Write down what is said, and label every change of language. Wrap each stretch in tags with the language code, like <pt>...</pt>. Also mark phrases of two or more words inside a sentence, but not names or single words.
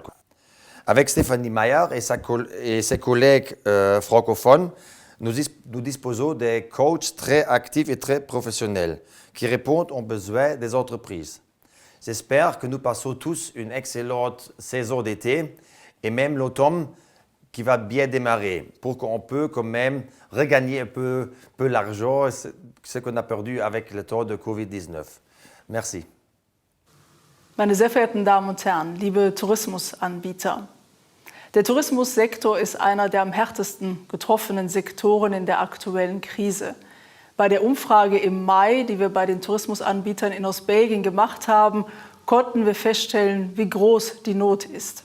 <fr>Avec Stéphanie Mayer et ses collègues francophones, nous disposons des coachs très actifs et très professionnels qui répondent aux besoins des entreprises. J'espère que nous passons tous une excellente saison d'été et même l'automne qui va bien démarrer pour qu'on peut quand même regagner un peu l'argent, ce qu'on a perdu avec le temps de Covid-19. Merci.</fr> <de>Meine sehr verehrten Damen und Herren, liebe Tourismusanbieter, der Tourismussektor ist einer der am härtesten getroffenen Sektoren in der aktuellen Krise. Bei der Umfrage im Mai, die wir bei den Tourismusanbietern in Ostbelgien gemacht haben, konnten wir feststellen, wie groß die Not ist.</de>